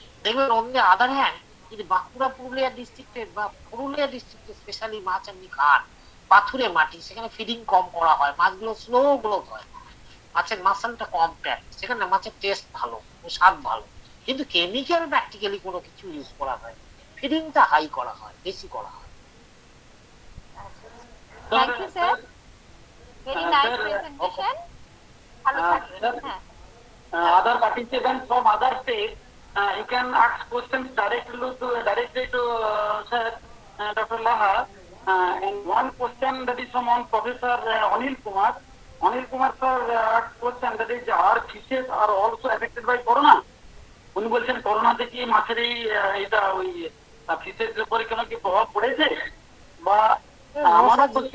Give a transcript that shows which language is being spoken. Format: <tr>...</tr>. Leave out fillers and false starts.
<bn>দেখবেন on the other hand যদি বাঁকুড়া পুরুলিয়া ডিস্ট্রিক্টের বা পুরুলিয়া ডিস্ট্রিক্টের স্পেশালি মাছ আপনি খান, পাথুরে মাটি, সেখানে ফিডিং কম করা হয়, মাছগুলো স্লো গ্রোথ হয়, মাছের মাসলটা কম প্যাক, সেখানে মাছের টেস্ট ভালো, স্বাদ ভালো, কিন্তু কেমিক্যাল প্র্যাকটিক্যালি কোনো কিছু ইউজ করা হয়, ফিডিংটা হাই করা হয়, বেশি করা হয়।</bn> <en>Thank you sir, very nice presentation.</en> <bn>ভালো থাকবেন। হ্যাঁ,</bn> <en>other participants from other states you can ask questions directly to Sir Dr. Laha. And one question that is from on Professor Anil Kumar. Anil Kumar sir asked question that is, our fishes are also affected by corona?</en> <bn>উনি বলছেন করোনাতে কি মাছের এই এটা ওই ফিশের উপরে কোনো কি প্রভাব পড়েছে বা আমারও</bn>